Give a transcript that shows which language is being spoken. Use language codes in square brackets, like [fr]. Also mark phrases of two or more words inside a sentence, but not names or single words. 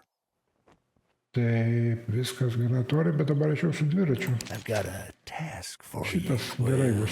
[lt] Taip, viskas gana tori, bet dabar aš jau su dviračiu. [en] I've got a task for you. [lt] Šitas gerai bus.